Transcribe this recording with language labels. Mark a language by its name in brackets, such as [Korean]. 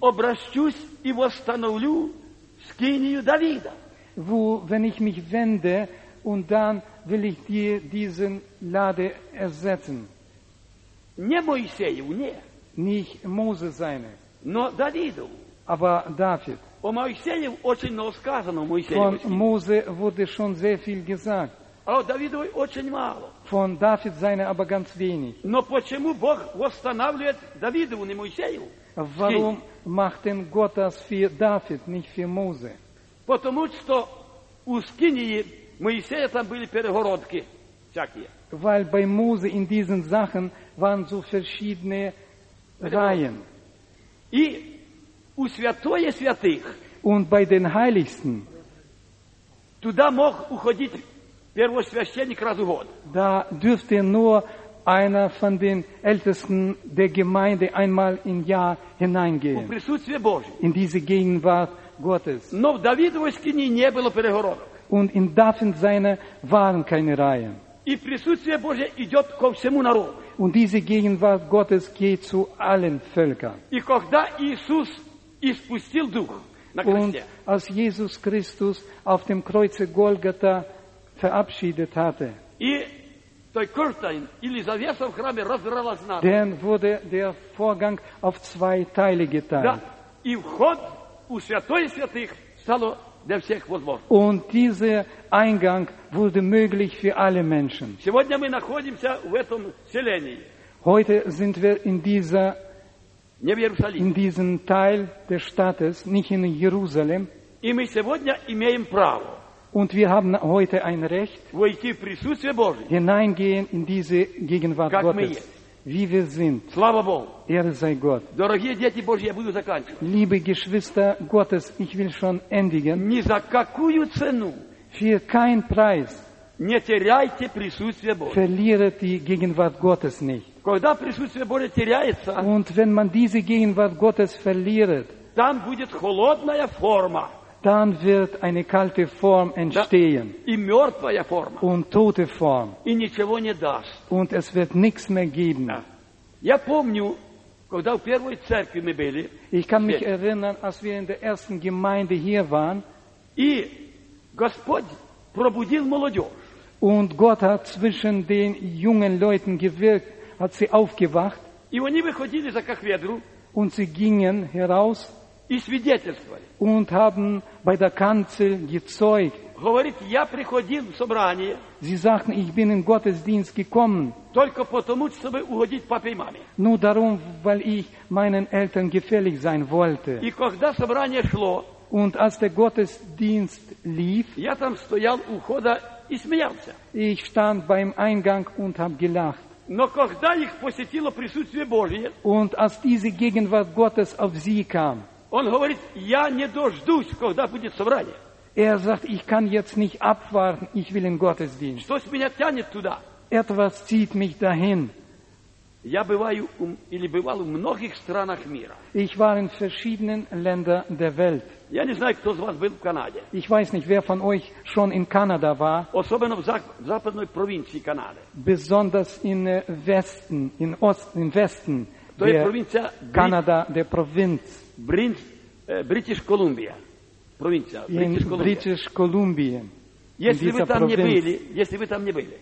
[Russian] Обращусь и восстановлю скинию Давида. [German] Wo, wenn ich mich wende und dann will ich dir diesen Lade ersetzen. [Russian] Не Моисею, не. [German] Nicht Mose seine. [Russian] Но Давиду. [German] Aber David. [Russian] О Моисею очень много сказано. [German] Von Mose wurde schon sehr viel gesagt. [Russian] А у Давида очень мало. [German] Von David seine aber ganz wenig. [Russian] Но почему Бог восстанавливает Давиду, не Моисею? [German] Warum macht denn Gott das für David, nicht für Mose? [Russian] Потому что у скинии Моисея там были перегородки всякие. [German] Weil bei Mose in diesen Sachen waren so verschiedene Reihen. [Russian] И у святое святых. [German] Und bei den Heiligsten. [Russian] Туда мог уходить первосвященник раз в год. [German] Da dürfte nur einer von den Ältesten der Gemeinde einmal im Jahr hineingehen. [Russian] У присутствие Божие. [German] In diese Gegenwart Gottes. [Russian] Но в Давидовой скине не было перегородок. [German] Und in Davids seiner waren keine Reihen. [Russian] И присутствие Божие идет ко всему народу. [German] Und diese Gegenwart Gottes geht zu allen Völkern. [Russian] И когда Иисус испустил дух на кресте. [German] Und als Jesus Christus auf dem Kreuze Golgatha verabschiedet hatte. [Russian] И той curtain или завеса в храме разорвалась на. [German] Dann wurde der Vorgang auf zwei Teile geteilt. [Russian] Да. И вход у святой святых стало для всех возможно. [German] Und dieser Eingang wurde möglich für alle Menschen. [Russian] Сегодня мы находимся в этом селении. [German] Heute sind wir in dieser [Russian] не в Иерусалиме. [German] In diesem Teil des Staates, nicht in Jerusalem. [Russian] И мы сегодня имеем право. [German] Und wir haben heute ein Recht, [Russian] войти в присутствие Божие. [German] Hineingehen in diese Gegenwart [Russian] как [German] Gottes. [Russian] Мы есть. [German] Wie wir sind. [Russian] Слава Богу. [German] Ehre sei Gott. [Russian] Дорогие дети Божьи, я буду заканчивать. [German] Liebe Geschwister Gottes, ich will schon endigen. [Russian] Ни за какую цену. [German] Für keinen Preis. [Russian] Не теряйте присутствие Божие. [German] Verliert die Gegenwart Gottes nicht. [Russian] Когда присутствие Божие теряется. [German] Und wenn man diese Gegenwart Gottes verliert. [Russian] Dann будет холодная форма. [German] Dann wird eine kalte Form entstehen. [Russian] Да, и мертвая форма. [German] Und tote Form. [Russian] И ничего не даст. [German] Und es wird nichts mehr geben. Да. [Russian] Я помню, когда в первой церкви мы были. [German] Ich kann mich erinnern, als wir in der ersten Gemeinde hier waren. [Russian] И Господь пробудил молодежь. [German] Und Gott hat zwischen den jungen Leuten gewirkt, hat sie aufgewacht. [Russian] И они выходили за кафедру. [German] Und sie gingen heraus. [Russian] И свидетельствовали. [German] Und haben bei der Kanzel gezeugt. [Russian] Говорит, я приходил в собрание. [German] Sie sagten, ich bin in Gottesdienst gekommen. [Russian] Только потому, чтобы угодить папе и маме. [German] Nur darum, weil ich meinen Eltern gefällig sein wollte. [Russian] И когда собрание шло. [German] Und als der Gottesdienst lief. [Russian] Я там стоял у входа и смеялся. [German] Ich stand beim Eingang und habe gelacht. [Russian] Но когда их посетило присутствие Божие. [German] Und als diese Gegenwart Gottes auf sie kam. [Russian] Он говорит, я не дождусь, когда будет собрание. [German] Er sagt, ich kann jetzt nicht abwarten, ich will in Gottesdienst. [Russian] Что меня тянет туда? [German] Etwas zieht mich dahin. [Russian] Я бываю или бывал в многих странах мира. [German] Ich war in verschiedenen Ländern der Welt. [Russian] Я не знаю, кто из вас был в Канаде. [German] Ich weiß nicht, wer von euch schon in Kanada war. [Russian] Особенно в западной провинции Канады. [German] Besonders in Westen, in Osten, in Westen. Kanada, der Provinz. [Russian] British Columbia. Провинция. [German] British Columbia. [Russian] Если вы там не были, если вы там не были.